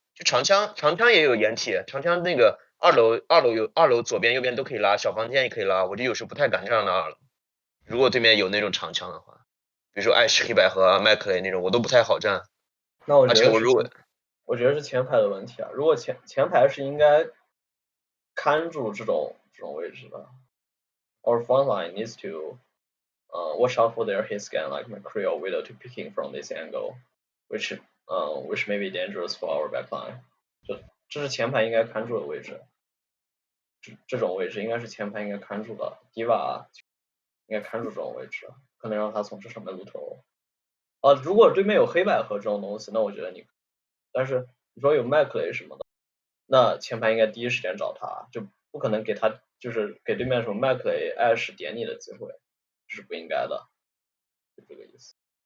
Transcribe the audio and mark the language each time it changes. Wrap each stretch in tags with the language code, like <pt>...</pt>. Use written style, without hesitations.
<zh>就长枪也有掩体，长枪那个二楼左边右边都可以拉，小房间也可以拉，我就有时候不太敢站到2楼。如果对面有那种长枪的话，比如说艾什黑白和麦克雷那种，我都不太好站。那我觉得我觉得是前排的问题啊。如果前排是应该看住这种位置的。</zh> <en>Our front line needs to watch out for their hit scan like McCree or Widow to picking from this angle, which may be dangerous for our backline.</en> <zh>这是前排应该看住的位置。这种位置应该是前排应该看住的。 Diva 应该看住这种位置，可能让他从这上面露头。如果对面有黑百合这种东西，那我觉得你，但是你说有麦克雷什么的，那前排应该第一时间找他，就不可能给他就是给对面什么麦克雷、艾什点你的机会，这是不应该的，就这个意思。</zh>